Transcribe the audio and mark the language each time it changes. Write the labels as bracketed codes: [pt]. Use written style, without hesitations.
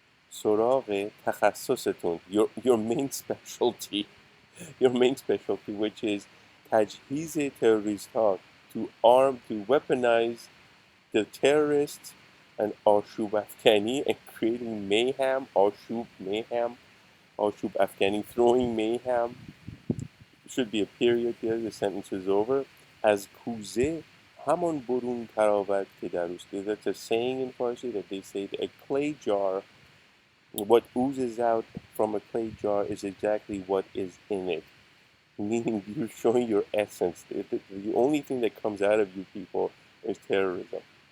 [fa] سراغ تخصصتون, [en] your main specialty, your main specialty, which is تجهیز terrorist ها, to arm, to weaponize the terrorists and آشوب افکنی and creating mayhem, آشوب, mayhem, آشوب افکنی, throwing mayhem. Should be a period there, the sentence is over. [fa] از کوزه همان برون تراود که در اوست. [en] That's a saying in Farsi that they say that a clay jar, what oozes out from a clay jar is exactly what is in it. Meaning you're showing your essence. The only thing that comes out of you people is terrorism.